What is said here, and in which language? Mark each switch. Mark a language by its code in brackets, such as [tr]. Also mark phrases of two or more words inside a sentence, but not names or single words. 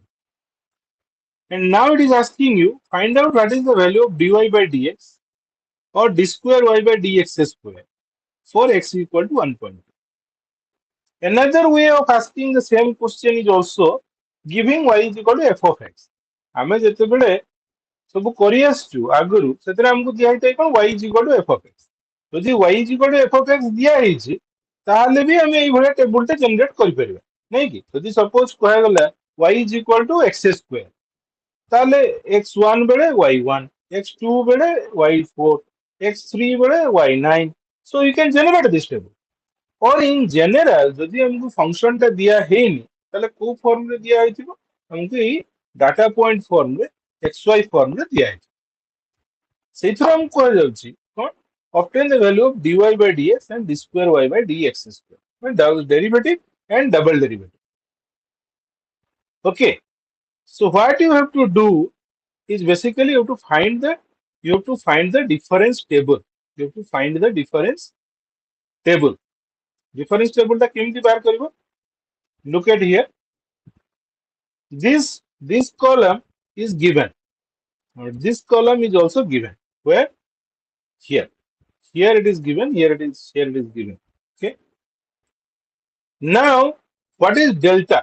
[en] And now it is asking you, find out what is the value of dy by dx or d square y by dx square for x equal to 1.2. Another way of asking the same question is also giving y is equal to f of x. [or] ଆମେ ଯେତେବେଳେ ସବୁ କରି ଆସିଛୁ ଆଗରୁ ସେଥିରେ ଆମକୁ ଦିଆ ହେଇଥାଏ କ'ଣ [en] y is equal to f of x. [or] ଯଦି [en] y is equal to f of x [or] ଦିଆ ହେଇଛି ତାହେଲେ ବି ଆମେ ଏଇଭଳିଆ ଟେବୁଲଟେ ଜେନେରେଟ କରିପାରିବା ନାଇଁ କି ଯଦି ସପୋଜ କୁହାଗଲା [en] y is equal to x square [or] তাহলে x1 ବେଳେ y1, x2 ବେଳେ y4, x3 ବେଳେ y9. [en] So you can generate this table. Or in general [or] ଯଦି ଆମକୁ ଫଙ୍କସନ ଟା ଦିଆ ହେଇନି ତାହେଲେ କୋଉ ଫର୍ମରେ ଦିଆ ହେଇଥିବ ଆମକୁ ଏଇ [en] data point [or] ଫର୍ମରେ xy ଫର୍ମରେ ଦିଆ ହେଇଥିବ ସେଇଥିରୁ ଆମକୁ କୁହାଯାଉଛି କ'ଣ [en] obtain the value of dy by dx and d square y by dx square. Derivative and double derivative. Okay. So what you have to do is basically you have to find the difference table. You have to find the difference table. Difference table [or] ଟା କେମିତି ବାହାର କରିବା? [en] Look at here. This column is given. This column is also given. Where? Here. Here it is given. Here it is given. Okay. Now, what is delta?